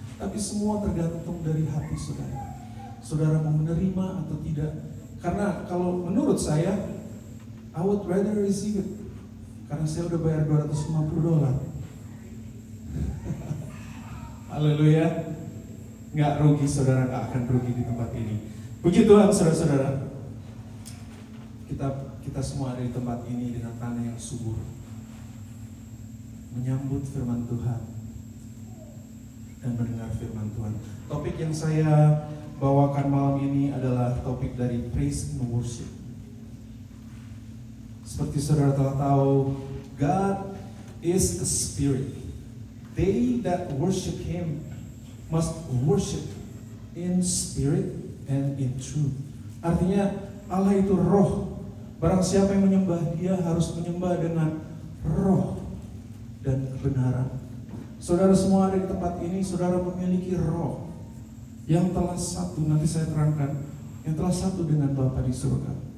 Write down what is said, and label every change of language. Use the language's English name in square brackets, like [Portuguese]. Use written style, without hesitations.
[Indonesian] Tapi semua tergantung dari hati saudara. Saudara mau menerima atau tidak. Karena kalau menurut saya, [English] I would rather receive it. [Indonesian] Karena saya udah bayar $250. Haleluya. Nggak rugi saudara, nggak akan rugi di tempat ini. Puji Tuhan saudara-saudara. Kita semua ada di tempat ini dengan tanah yang subur, menyambut firman Tuhan dan mendengar firman Tuhan. Topik yang saya bawakan malam ini adalah topik dari praise and worship. Seperti saudara telah tahu, [English] God is a spirit. They that worship Him must worship in spirit and in truth. [Indonesian] Artinya Allah itu roh. Barang siapa yang menyembah Dia harus menyembah dengan roh dan kebenaran. Saudara semua ada di tempat ini, saudara memiliki roh yang telah satu, nanti saya terangkan, yang telah satu dengan Bapa di surga.